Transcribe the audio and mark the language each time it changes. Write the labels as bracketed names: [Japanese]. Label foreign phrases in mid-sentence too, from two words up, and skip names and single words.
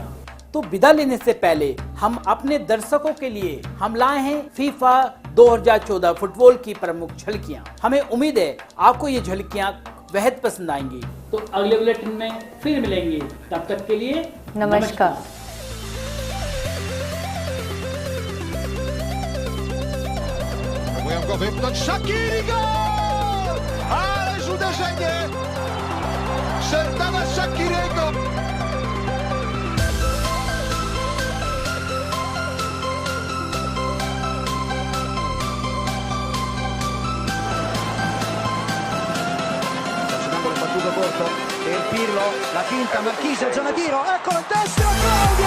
[Hindi] तो विदा लेने से पहले हम अपने दर्शकों के लिए हम लाए हैं फीफा 2014 फुटबॉल की प्रमुख झलकियां। हमें उम्मीद है आपको ये झलकियां बेहद पसंद आएंगी। तो अगले बुलेटिन में फिर मिलेंगे, तब तक के लिए नमस्कार। [Polish] Shaqiri, gol! Ależ uderzenie! Serdana Shaqiriego! [Italian] L'angolo battuto corto per Pirlo, la finta Marchisio, zona tiro, eccolo il destro, Claudio!